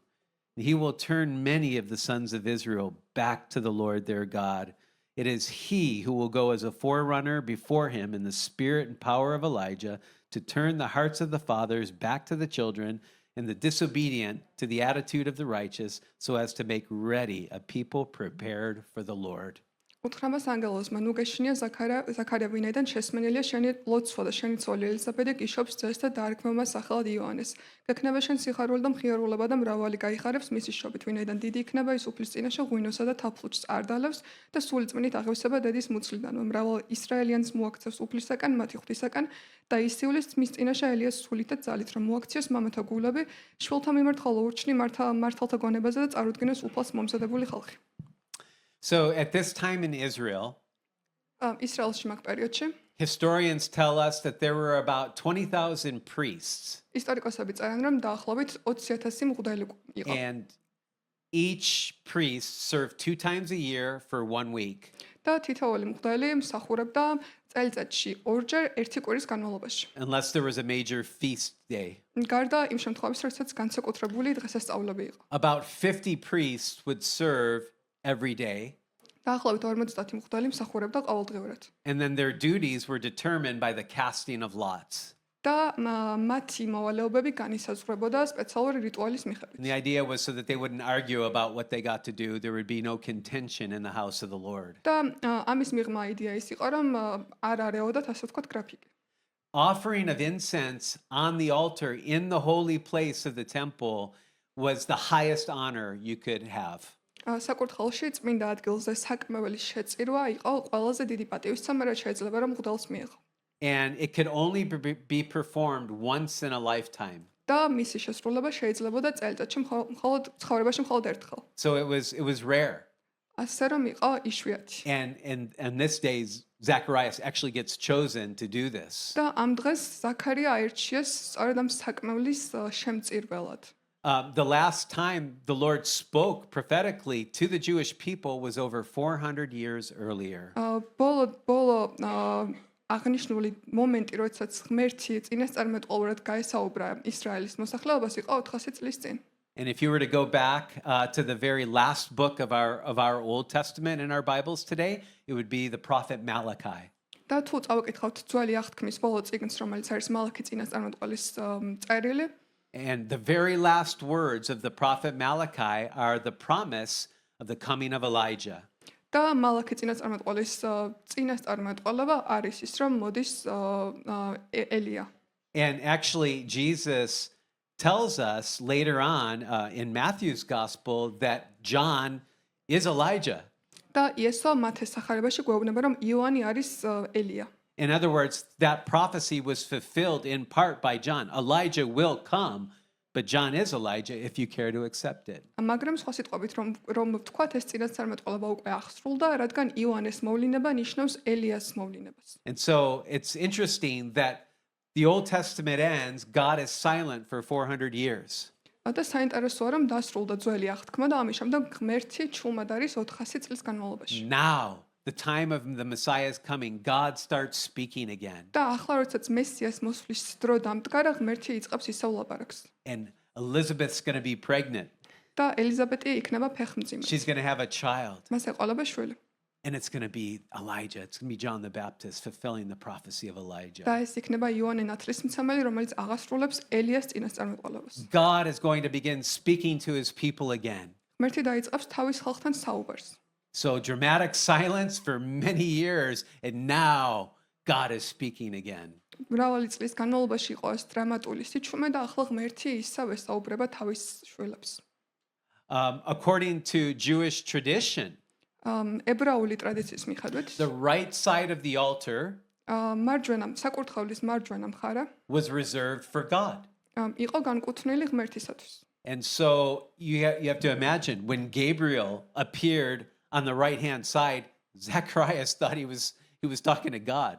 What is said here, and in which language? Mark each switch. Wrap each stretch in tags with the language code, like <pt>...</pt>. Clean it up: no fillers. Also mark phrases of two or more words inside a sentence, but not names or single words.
<en>He will turn many of the sons of Israel back to the Lord their God. It is he who will go as a forerunner before him in the spirit and power of Elijah to turn the hearts of the fathers back to the children and the disobedient to the attitude of the righteous, so as to make ready a people prepared for the Lord.</en> <ka>უთხრამას ანგელოზმა ნუ გეშინია ზაქარია ვინაიდან შესმენელია შენი ლოცვა და შენი ცოლი ელიზაბეტი გიშობს ძეს და დაარქმევმა სახელად იოანეს. გექნება შენ სიხარული და მხიარულება და მრავალი გაიხარებს მისი შობით, ვინაიდან დიდი იქნება ის უფლის წინაშე ღვინოსა და თაფლუჩს არ დალევს და სული წმინით აღევსება დედის მუცლიდან. მრავალ ისრაელიანს მოაქცევს უფლისაგან, მათი ღვთისაგან და ისივლის მის წინაშე ელიას სულით და ძალით, რომ მოაქციოს მამათა გულები, შვილთა მიმართ ხოლო ურჩნი მართალთა გონებაზე და წარუდგინოს უფალს მომზადებული ხალხი.</ka> <en>So at this time in Israel,</en> <ka>ისრაელში მაგ პერიოდში</ka> <en>historians tell us that there were about 20,000 priests.</en> <ka>ისტორიკოსები წერენ, რომ დაახლოებით 20,000 მღვდელი იყო.</ka> <en>And each priest served 2 times a year for 1 week.</en> <ka>და თითოეული მღვდელი მსახურებდა წელიწადში ორჯერ ერთი კვირის განმავლობაში.</ka> <en>Unless there was a major feast day.</en> <ka>გარდა იმ შემთხვევაში, როდესაც განსაკუთრებული დღესასწაულები იყო.</ka> <en>About 50 priests would serve every day.</en> <ka>დაახლოებით 50 მღვდელი მსახურებდა ყოველდღიურად.</ka> <en>And then their duties were determined by the casting of lots.</en> <ka>და მათი მოვალეობები განისაზღვრებოდა სპეციალური რიტუალის მიხედვით.</ka> <en>And the idea was so that they wouldn't argue about what they got to do. There would be no contention in the house of the Lord.</en> <ka>და ამის მიღმა იდეა ის იყო, რომ არ არეოდათ ასე ვთქვათ გრაფიკი.</ka> <en>Offering of incense on the altar in the holy place of the temple was the highest honor you could have.</en> <ka>საკურთხეველში წმინდა ადგილზე საკმეველი შეწირვა იყო ყველაზე დიდი პატივისცემა, რაც შეიძლება რომ მღვდელს მიეღო.</ka> <en>And it could only be performed once in a lifetime.</en> <ka>და მისი შესრულება შეიძლებოდა წელიწადში მხოლოდ ცხოვრებაში მხოლოდ ერთხელ.</ka> <en>So it was rare.</en> <ka>ასე რომ იყო იშვიათი.</ka> <en>And this days Zacharias actually gets chosen to do this.</en> <ka>და ამ დღეს ზაქარია აირჩიეს სწორედ ამ საკმევლის შემწირველად.</ka> <en>The last time the Lord spoke prophetically to the Jewish people was over 400 years earlier.</en> <ka>ბოლო აღნიშნული მომენტი, როდესაც ღმერთი წინასწარმეტყველურად გაესაუბრა ისრაელის მოსახლეობას, იყო 400 წლის წინ.</ka> <en>And if you were to go back to the very last book of our Old Testament in our Bibles today, it would be the prophet Malachi.</en> <ka>და თუ წავიკითხავთ ძველი აღთქმის ბოლო წიგნს, რომელიც არის მალაქი წინასწარმეტყველის წერილი,</ka> <en>And the very last words of the prophet Malachi are the promise of the coming of Elijah.</en> <ka>და მალაქი წინასწარმეტყველის წინასწარმეტყველება არის ის, რომ მოდის ელია.</ka> <en>And actually, Jesus tells us later on in Matthew's gospel that John is Elijah.</en> <ka>და იესო მათეს სახარებაში გვეუბნება, რომ იოანი არის ელია.</ka> <en>In other words, that prophecy was fulfilled in part by John. Elijah will come, but John is Elijah if you care to accept it.</en> <ka>მაგრამ სხვა სიტყვებით რომ ვთქვათ, ეს წინასწარმეტყველება უკვე აღსრულდა, რადგან იოანეს მოვლინება ნიშნავს ელიას მოვლინებას.</ka> <en>And so it's interesting that the Old Testament ends, God is silent for 400 years.</en> <ka>და საინტერესოა, რომ დასრულდა ძველი აღთქმა და ამის შემდეგ ღმერთი ჩუმად არის 400 წლის განმავლობაში.</ka> <en>Now, the time of the Messiah is coming. God starts speaking again.</en> <ka>და ახლა როდესაც მესიას მოსვლის დრო დამდგარა, ღმერთი იწყებს ისევ ლაპარაკს.</ka> <en>And Elizabeth's going to be pregnant.</en> <ka>და ელიზაბეტი იქნება ფეხმძიმე.</ka> <en>She's going to have a child.</en> <ka>მას ეყოლება შვილი.</ka> <en>And it's going to be Elijah. It's going to be John the Baptist fulfilling the prophecy of Elijah.</en> <ka>და ეს იქნება იოანე ნათლისმცემელი, რომელიც აღასრულებს ელიას წინასწარმეტყველებას.</ka> <en>God is going to begin speaking to his people again.</en> <ka>ღმერთი დაიწყებს თავის ხალხთან საუბარს.</ka> <en>So dramatic silence for many years, and now God is speaking again.</en> <ka>მრავალი წლის განმავლობაში იყო ეს დრამატული სიჩუმე და ახლა ღმერთი ისევ ესაუბრება თავის შვილებს.</ka> <en>According to Jewish tradition,</en> <ka>ებრაული ტრადიციის მიხედვით,</ka> <en>the right side of the altar</en> <ka>საკურთხევლის მარჯვენა მხარე</ka> <en>was reserved for God.</en> <ka>იყო განკუთვნილი ღმერთისათვის.</ka> <en>And so you have to imagine when Gabriel appeared on the right-hand side, Zacharias thought he was talking to God.</en>